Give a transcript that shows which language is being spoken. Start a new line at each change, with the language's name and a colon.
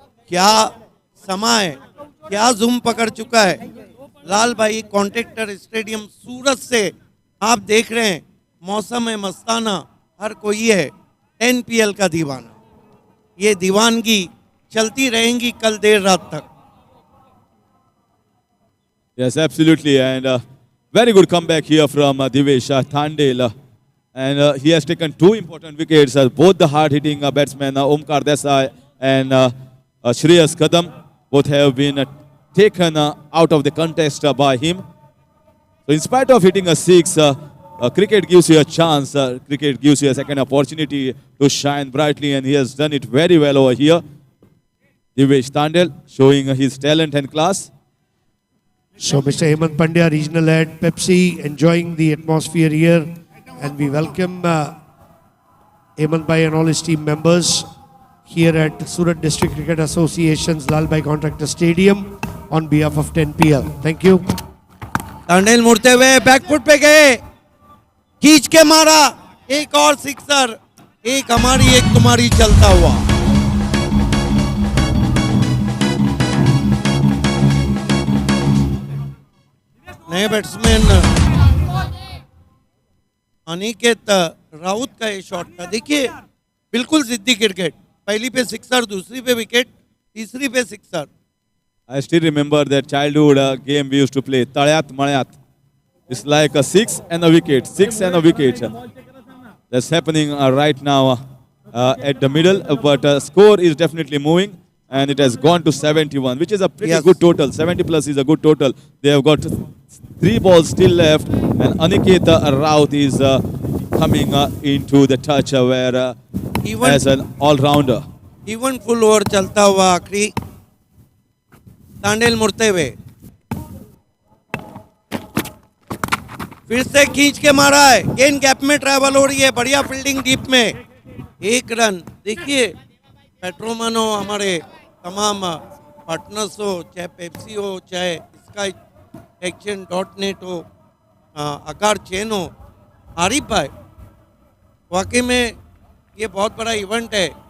Hindi: क्या समा है, क्या जूम पकड़ चुका है। लाल भाई कॉन्ट्रैक्टर स्टेडियम सूरत से आप देख रहे हैं, मौसम है मस्ताना, हर कोई है 10PL का दीवाना। ये दीवानगी चलती रहेंगी कल देर रात तक।
English: Yes, absolutely, and very good comeback here from Divesh Thandel. And he has taken 2 important wickets. Both the hard-hitting batsmen Omkar Desai and Shreyas Kadam, both have been taken out of the contest by him. So in spite of hitting a 6, cricket gives you a chance. Cricket gives you a second opportunity to shine brightly, and he has done it very well over here. Divesh Tandel showing his talent and class. So Mr. Hemant Pandya, Regional Head, Pepsi, enjoying the atmosphere here, and we welcome Hemant Bhai and all his team members here at Surat District Cricket Association's Lalbhai Contractor Stadium on behalf of 10PL. Thank you.
Hindi: Tandel मुड़ते हुए back foot पे गए, खींच के मारा, एक और sixer, एक हमारी एक तुम्हारी चलता हुआ। नए बैट्समैन अनिकेत राउत का ये शॉट था, देखिए बिल्कुल जिद्दी क्रिकेट, पहली पे सिक्सर, दूसरी पे विकेट, तीसरी पे sixer.
English: I still remember that childhood game we used to play, Talyat Malayat. It's like a 6 and a wicket, 6 and a wicket. That's happening right now at the middle, but score is definitely moving, and it has gone to 71, which is a pretty good total. 70 plus is a good total. They have got 3 balls still left, and Aniket Raut is coming into the touch where as an all-rounder.
Hindi: Even full over चलता हुआ आखिरी, तांडेल मुड़ते हुए फिर से खींच के मारा है, गेंद गैप में ट्रैवल हो रही है, बढ़िया फील्डिंग डीप में, 1 रन। देखिए पेट्रोमन हो, हमारे तमाम पार्टनर्स हो, चाहे पेप्सी हो, चाहे स्काई एक्शन .net हो, आकार चेन हो, आरिफ भाई, वाकई में ये बहुत बड़ा इवेंट है।